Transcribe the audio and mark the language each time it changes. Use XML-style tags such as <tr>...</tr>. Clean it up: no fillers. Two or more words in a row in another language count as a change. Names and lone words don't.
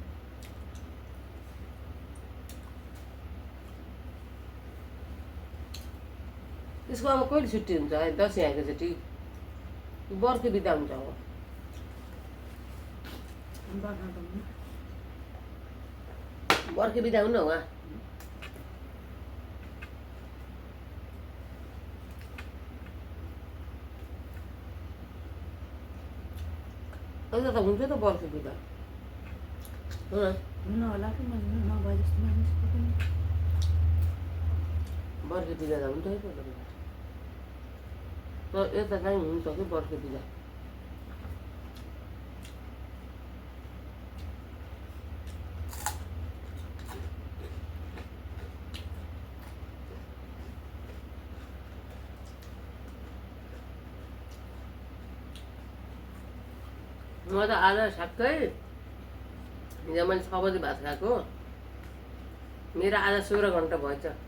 <ne>त्यसको अब कहिले छुट्टी हुन्छ दसैँ आएको छुट्टी बर्को बिदा हुन्छ अब बर्खे बिदा हुनु उहाँ</ne> <zh>那怎么觉得不好吃的？</zh> <ne>होला कि मैले नभए जस्तो मानिस बर्खेतिर त हुन्छ है तर यता चाहिँ हुन्छ कि बर्खेतिर म त आज ठ्याक्कै हिजो मैले 6 बजे भात खाएको मेरो आज 16 घन्टा भएछ</ne>